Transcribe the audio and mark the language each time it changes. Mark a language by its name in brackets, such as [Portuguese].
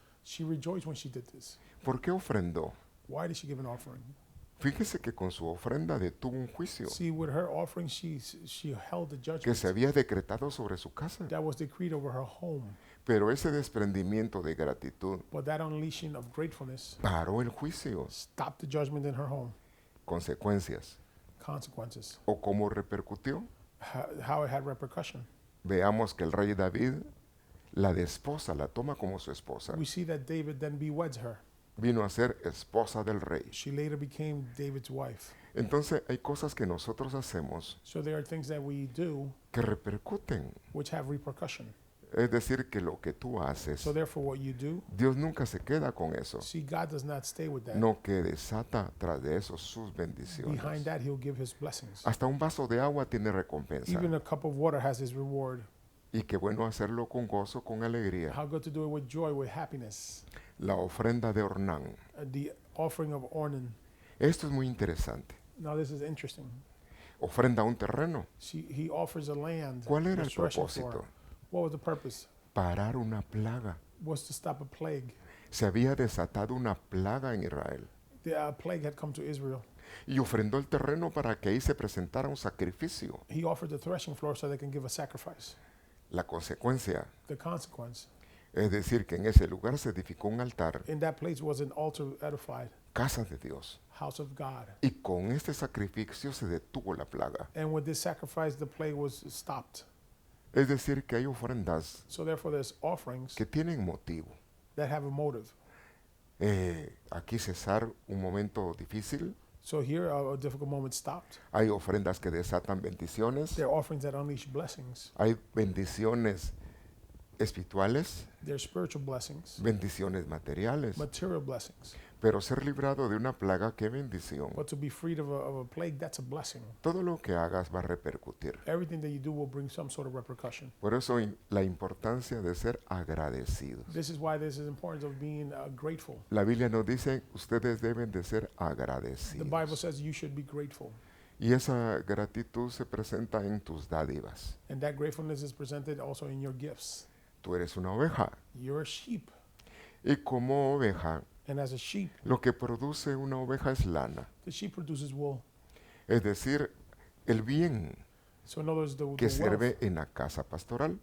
[English] She rejoiced when she did this. [Spanish] ¿Por qué ofrendó? [English] Why did she give an offering? [Spanish] Fíjese que con su ofrenda detuvo un juicio [English] See, with her offering, she held the [Spanish] que [English] judgment [Spanish] se había decretado sobre su casa. [English] that was decreed over her home. [Spanish] Pero ese desprendimiento de gratitud [English] But that unleashing of gratefulness [Spanish] paró el juicio. [English] stopped the judgment in her home. [Spanish] Consecuencias. [English] Consequences. [Spanish] ¿O cómo repercutió? [English] How it had repercussion. [Spanish] Veamos que el rey David la desposa, la toma como su esposa. [English] We see that David then beweds her. [Spanish] vino a ser esposa del rey. [English] She later became David's wife. [Spanish] Entonces hay cosas que nosotros hacemos [English] So there are things that we do [Spanish] que repercuten. [English] which have repercussion. [Spanish] Es decir, que lo que tú haces, [English] So therefore what you do, [Spanish] Dios nunca se queda con eso, [English] see, God does not stay with that. [Spanish] no que desata tras de eso sus [English] Behind [Spanish] bendiciones. [English] that, he'll give his blessings. [Spanish] Hasta un vaso de agua tiene recompensa. [English] Even a cup of water has his reward. [Spanish] Y qué bueno hacerlo con gozo, con alegría. [English] How good to do it with joy, with happiness. [Spanish] La ofrenda de Ornán. [English] The offering of Ornan. [Spanish] Esto es muy interesante. [English] Now this is interesting. [Spanish] Ofrenda un terreno. [English] He offers a land. [Spanish] ¿Cuál era el [English] the threshing [Spanish] propósito? [English] floor. What was the purpose? [Spanish] Parar una plaga. [English] Was to stop a plague. [Spanish] Se había desatado una plaga en Israel. [English] The plague had come to Israel. [Spanish] Y ofrendó el terreno para que ahí se presentara un sacrificio. [English] He offered the threshing floor so they can give a sacrifice. [Spanish] La consecuencia, [English] The consequence, [Spanish] es decir, que en ese lugar se edificó un altar, [English] in that place was an altar edified, [Spanish] casa de Dios. [English] house of God. [Spanish] Y con este sacrificio se detuvo la plaga. [English] And with this sacrifice, the plague was stopped. [Spanish] Es decir, que hay ofrendas [English] So therefore, there's offerings [Spanish] que tienen motivo. [English] that have a motive. [Spanish] Aquí cesar un momento difícil. [English] So here, a difficult moment stopped. [Spanish] Hay ofrendas que desatan bendiciones. [English] There are offerings that unleash blessings. [Spanish] Hay bendiciones espirituales, [English] There are spiritual blessings, [Spanish] bendiciones materiales. [English] material blessings. [Spanish] Pero ser librado de una plaga, qué bendición. [English] But to be freed of a plague, that's a blessing. [Spanish] Todo lo que hagas va a repercutir. [English] Everything that you do will bring some sort of repercussion. [Spanish] Por eso la importancia de ser agradecidos. [English] This is why this is important of being grateful. [Spanish] La Biblia nos dice, ustedes deben de ser [English] The Bible [Spanish] agradecidos. [English] says you should be grateful. [Spanish] Y esa gratitud se presenta en tus dádivas. [English] And that gratefulness is presented also in your gifts. [Spanish] Tú eres una oveja. [English] You're a sheep. [Spanish] Y como oveja, [English] And as a sheep, [Spanish] lo que produce una oveja es lana. [English] the sheep produces wool. [Spanish] Es decir, el bien [English] So in other words, the [Spanish] que [English] wealth [Spanish] sirve en la casa pastoral,